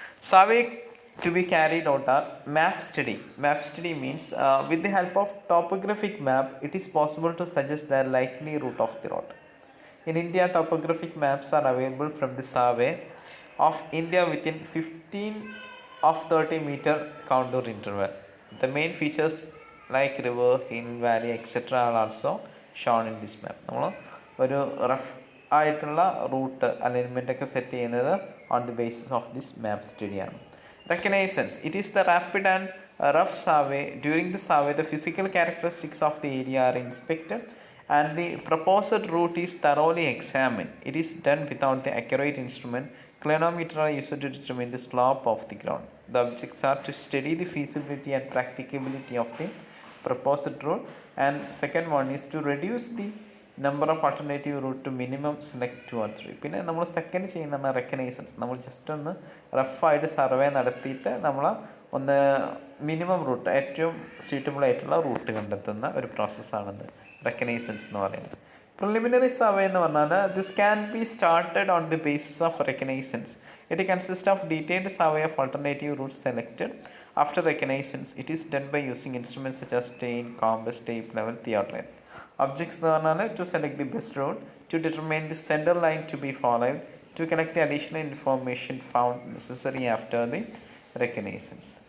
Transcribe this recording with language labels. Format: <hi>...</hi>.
<en>Survey to be carried out are map study. Map study means with the help of topographic map it is possible to suggest the likely route of the road. In India, topographic maps are available from the Survey of India within 15 of 30 meter contour interval. The main features like river, hill, valley, etc. are also shown in this map.</en> <ml>നമ്മൾ ഒരു rough ആയിട്ടുള്ള root alignment ഒക്കെ set ചെയ്യുന്നത്</ml> <en>on the basis of this</en> <ml>map സ്റ്റഡിയാണ്. Reconnaissance.</ml> <en>It is the rapid and rough survey. During the survey the physical characteristics of the area are inspected and the proposed route is thoroughly examined. It is done without the accurate instrument. Clinometer are used to determine the slope of the ground. The objects are to study the feasibility and practicability of the proposed route. And second one is to reduce the number of alternative route to minimum, select 2 or 3.</en> <ml>പിന്നെ നമ്മൾ second ചെയ്യുന്നതാണ് reconnaissance. നമ്മൾ just ഒന്ന് റഫായിട്ട് survey നടത്തിയിട്ട് നമ്മൾ ഒന്ന് minimum root, ഏറ്റവും suitable ആയിട്ടുള്ള റൂട്ട് കണ്ടെത്തുന്ന ഒരു പ്രോസസ്സാണെന്ന് റെക്കഗ്നൈസൻസ് എന്ന് പറയുന്നത്.</ml> <en>Preliminary survey</en> <ml>എന്ന് പറഞ്ഞാൽ</ml> <en>this can be started on the basis of reconnaissance. It consists of detailed survey of alternative routes selected. After reconnaissance, it is done by using instruments such as stain, compass, tape, level, theodolite. Objects</en> <ml>എന്ന് പറഞ്ഞാൽ</ml> <en>to select the best route, to determine the center line to be followed, to collect the additional information found necessary after the reconnaissance.</en>